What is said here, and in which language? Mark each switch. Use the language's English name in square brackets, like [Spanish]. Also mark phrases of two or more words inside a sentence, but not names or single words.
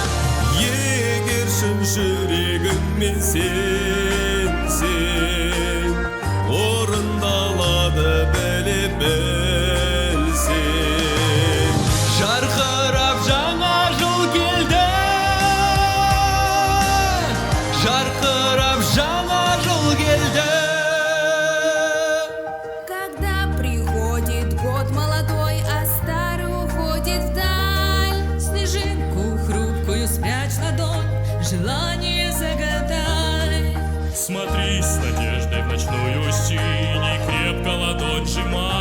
[Kazakh] Егер шын жүрегіммен сенсең, орындалады біліп білсең. Жарқырап жаңа жыл келді, жарқырап жаңа жыл келді. [Russian] Когда приходит год молодой, а старый уходит вдаль, снежинку хрупкую спрячь в ладонь, желание загадай. Смотри с надеждой в ночную синь, крепко ладонь сжимай.